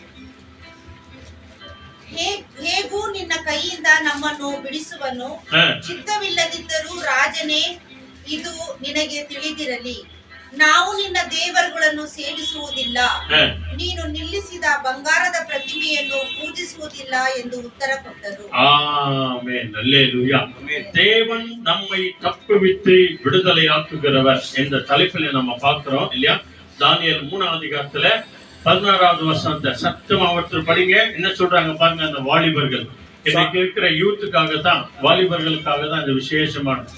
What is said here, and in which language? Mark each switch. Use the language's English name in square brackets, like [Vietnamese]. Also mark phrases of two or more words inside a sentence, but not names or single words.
[Kannada] ಹೇಗೂ ನಿನ್ನ ಕೈಯಿಂದ ನಮ್ಮನ್ನು ಬಿಡಿಸುವನು. ಚಿತ್ತವಿಲ್ಲದಿದ್ದರೂ ರಾಜನೇ, ಇದು ನಿನಗೆ ತಿಳಿದಿರಲಿ, ನಾವು ನಿನ್ನ ದೇವರುಗಳನ್ನು ಸೇವಿಸುವುದಿಲ್ಲ, ನೀನು ನಿಲ್ಲಿಸಿದ ಬಂಗಾರದ ಪ್ರತಿಮೆಯನ್ನು ಪೂಜಿಸುವುದಿಲ್ಲ ಎಂದು ಉತ್ತರ ಕೊಟ್ಟರು. [Tamil] ஆமென். அல்லேலூயா. தேவன் நம்மை தப்புவித்து விடுதலையாக்குகிறவர் என்ற தலைப்பில் நம்ம பார்க்கிறோம் இல்லையா? தானியேல் 3வது அதிகாரத்துல 16வது வசனத்தை சத்தமா ஒருத்தர் படிங்க. என்ன சொல்றாங்க பாருங்க, அந்த வாலிபர்கள், இன்னைக்கு இருக்கிற யூத்துக்காக தான், வாலிபர்களுக்காக தான் இந்த விசேஷமானது.